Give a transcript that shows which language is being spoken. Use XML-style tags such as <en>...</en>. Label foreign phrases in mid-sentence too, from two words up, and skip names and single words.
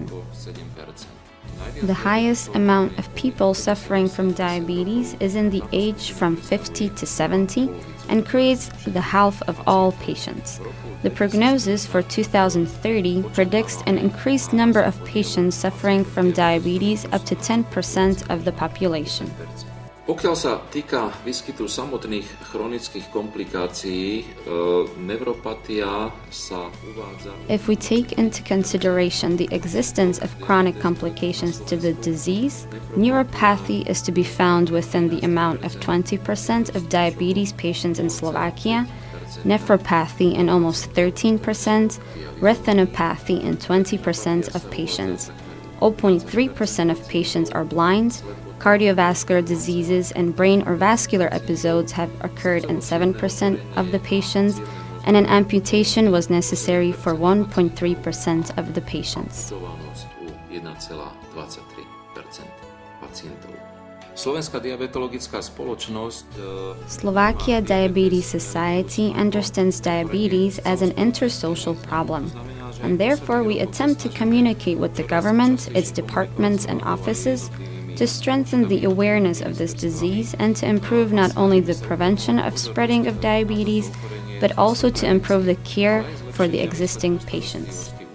<en>The highest amount of people suffering from diabetes is in the age from 50 to 70 and creates the half of all patients. The prognosis for 2030 predicts an increased number of patients suffering from diabetes up to 10% of the population.</en> <sk>Pokiaľ sa týka výskytu samotných chronických komplikácií, neuropatia sa uvádza.</sk> <en>If we take into consideration the existence of chronic complications to the disease, neuropathy is to be found within the amount of 20% of diabetes patients in Slovakia, nephropathy in almost 13%, retinopathy in 20% of patients. 0.3% of patients are blind. Cardiovascular diseases and brain or vascular episodes have occurred in 7% of the patients, and an amputation was necessary for 1.3% of the patients.</en> <sk>Slovenská diabetologická spoločnosť</sk> <en>Slovakia Diabetes Society understands diabetes as an intersocial problem, and therefore we attempt to communicate with the government, its departments and offices, to strengthen the awareness of this disease and to improve not only the prevention of spreading of diabetes, but also to improve the care for the existing patients.</en>